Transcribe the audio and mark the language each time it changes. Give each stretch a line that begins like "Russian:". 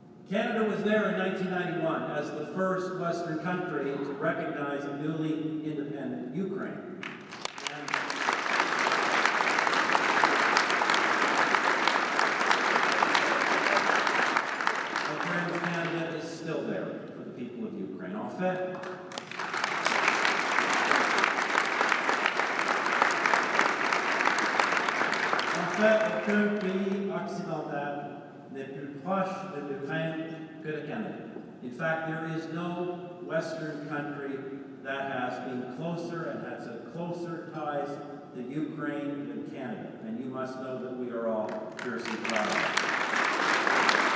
English: Canada was there in 1991 as the first Western country to recognize a newly independent Ukraine. Canada is still there for the people of Ukraine.
French: En fait, aucun pays occidental n'est plus proche de l'Ukraine que le Canada.
English: In fact, there is no Western country that has been closer and has a closer ties to Ukraine than Canada. And you must know that we are all fiercely proud of it.